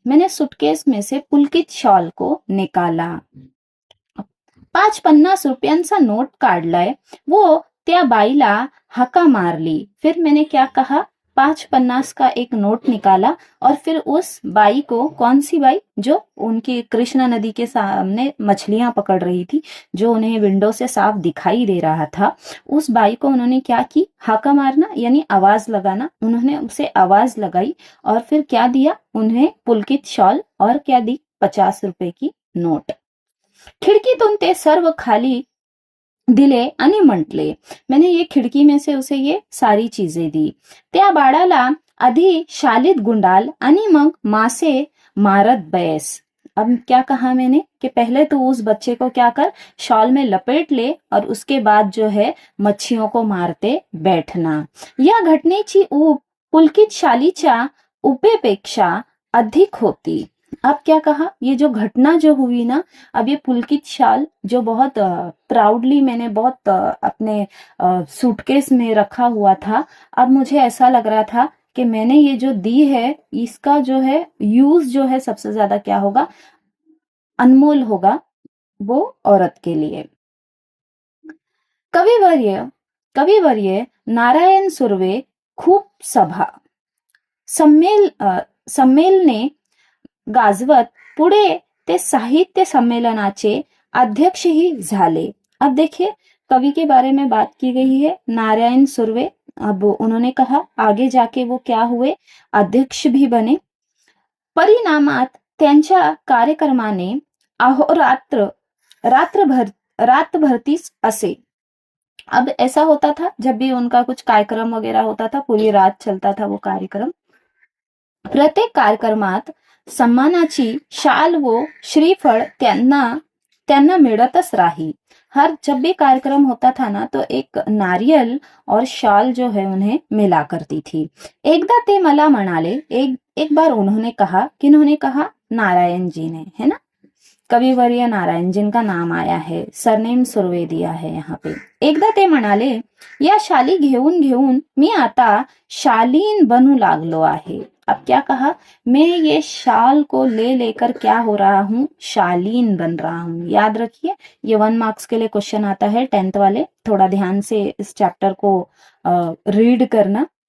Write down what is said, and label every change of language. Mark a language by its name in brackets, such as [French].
[Hindi] मैंने सुटकेस में से पुलकित शॉल को निकाला. [Marathi] 5-50 रुपयांचा नोट काढलाय. वो त्या बाईला हका मारली. [Hindi] फिर मैंने क्या कहा, 5-50 का एक नोट निकाला और फिर उस बाई को, कौन सी बाई, जो उनकी कृष्णा नदी के सामने मछलियां पकड़ रही थी, जो उन्हें विंडो से साफ दिखाई दे रहा था, उस बाई को उन्होंने क्या की, हाका मारना यानी आवाज लगाना. उन्होंने उसे आवाज लगाई और फिर क्या दिया, उन्हें पुलकित शॉल और क्या दी, 50 रुपए की नोट. [Marathi] खिडकीतून ते सर्व खाली दिले आणि म्हटले, [Hindi] मैंने ये खिडकी में से उसे ये सारी चीजें दी. [Marathi] त्या बाळाला आधी शालीत गुंडाल आणि मग मासे मारत बैस. [Hindi] अब क्या कहा मैंने कि पहले तो उस बच्चे को क्या कर, शॉल में लपेट ले और उसके बाद जो है मच्छियों को मारते बैठना. [Marathi] या घटनेची ऊब पुलकित शालीच्या उपेपेक्षा अधिक होती. [Hindi] अब क्या कहा, ये जो घटना जो हुई ना, अब ये पुलकित शाल जो बहुत प्राउडली मैंने बहुत अपने सूटकेस में रखा हुआ था, अब मुझे ऐसा लग रहा था कि मैंने ये जो दी है, इसका जो है यूज जो है सबसे ज्यादा क्या होगा, अनमोल होगा वो औरत के लिए. [Marathi] कविवर्य कविवर्य नारायण सुर्वे खूप संमेलने गाजवत पुढे ते साहित्य सम्मेलनाचे अध्यक्षही झाले. [Hindi] अब देखिए, कवि के बारे में बात की गई है, नारायण सुर्वे. अब उन्होंने कहा आगे जाके वो क्या हुए, अध्यक्ष भी बने. [Marathi] परिणामात त्यांच्या कार्यक्रमाने अहोरात्र रात्रभर रातभरतीच असे. [Hindi] अब ऐसा होता था, जब भी उनका कुछ कार्यक्रम वगैरह होता था, पूरी रात चलता था वो कार्यक्रम. [Marathi] प्रत्येक कार्यक्रमात सम्मानाची शाल व श्रीफळ त्यांना त्यांना मिळतच राही. [Hindi] हर जब भी कार्यक्रम होता था ना, तो एक नारियल और शाल जो है उन्हें मिला करती थी. [Marathi] एकदा ते मला म्हणाले, [Hindi] एक बार उन्होंने कहा, किन्होंने कहा, नारायण जी ने, है ना, कविवर्य नारायण जिनका नाम आया है, सरनेम सुर्वे दिया है यहाँ पे. [Marathi] एकदा ते म्हणाले, या शाली घेऊन घेऊन मी आता शालीन बनू लागलो आहे. [Hindi] अब क्या कहा, मैं ये शाल को ले लेकर क्या हो रहा हूँ, शालीन बन रहा हूँ. याद रखिए, ये 1 मार्क्स के लिए क्वेश्चन आता है 10th वाले, थोड़ा ध्यान से इस चैप्टर को रीड करना.